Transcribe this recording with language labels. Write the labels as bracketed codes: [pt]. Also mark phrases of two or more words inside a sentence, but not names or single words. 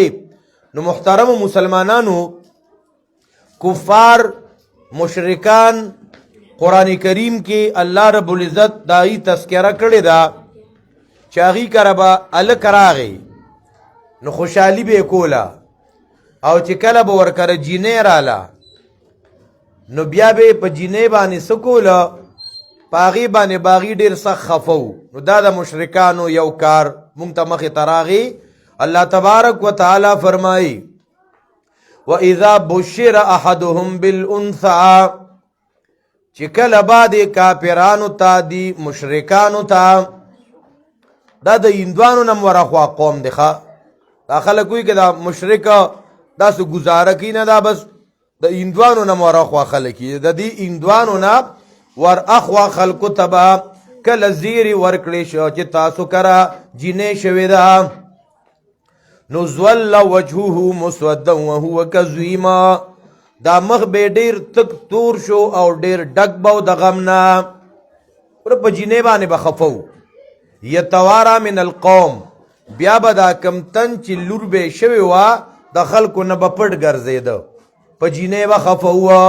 [ps] نو محترم مسلمانانو، کفار مشرکان قرآن کریم کې [ar] الله رب العزت [ps] داغي تذکره کړې ده چې هغې کره به هلک راغی نو خوشحالي به یې کوله، او چې کله به ورکره جینۍ راله نو بیا به یې په جینۍ باندې څه کوله، په هغې باندې به هغې ډېر سخت خفه و. نو دا د مشرکانو یو کار مونږ ته مخې ته راغی. [ar] الله تبارک وتعالی [ps] فرمایي [ar] وَإِذَا بُشِّرَ أَحَدُهُمْ بِالْأُنْثَىٰ، [ps] چې کله بعد کافرانو ته دي مشرکانو ته، دا د هندوانو نه ورخوا قوم دی ښه. دا خلک وایي که دا مشرک داسې ګزاره کوي نه، دا بس د هندوانو نه ورخوا خلک دي. د دې هندوانو نه ورخوا خلکو ته به کله زیري ورکړې شو چې تاسو کره جینۍ شوې ده نو [ar] ظل وجهه مسودا وهو کظیم، [ps] دا مخ به ډېر تک تور شو او ډېر ډک به و د غم نه، په جینۍ باندې به خفه و. [ar] یتوارا من القوم، [ps] بیا به دا کم تن چې لور به شوې وه د خلکو نه به پټ ګرځېده، په جینۍ به خفه وه.